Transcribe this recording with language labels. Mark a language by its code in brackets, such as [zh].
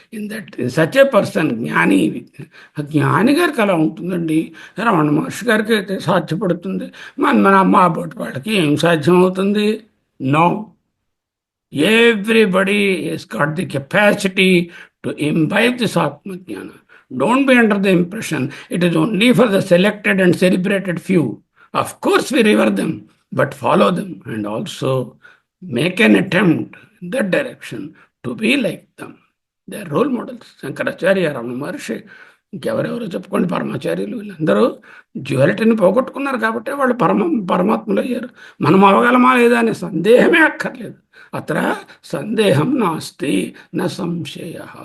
[en] in such a person [te] జ్ఞాని. జ్ఞాని గారికి అలా ఉంటుందండి. రమణ మహర్షి గారికి అయితే సాధ్యపడుతుంది. మన అమ్మ బోటి వాళ్ళకి ఏం సాధ్యం అవుతుంది? No. [en] Everybody has got the capacity to imbibe this ఆత్మజ్ఞాన. Don't be under the impression it is only for the selected and celebrated few. Of course, we revere them, but follow them and also make an attempt in that direction to be like them. They are role models. [te] Shankaracharya, Ramana Maharshi, ఇంకెవరెవరో చెప్పుకోండి, పరమాచార్యులు, వీళ్ళందరూ డ్యుయాలిటీని పోగొట్టుకున్నారు కాబట్టి వాళ్ళు పరమాత్మలు అయ్యారు. మనం అవగలమా లేదా అనే సందేహమే అక్కర్లేదు. [sa] అత్ర సందేహం నాస్తి న సంశయ.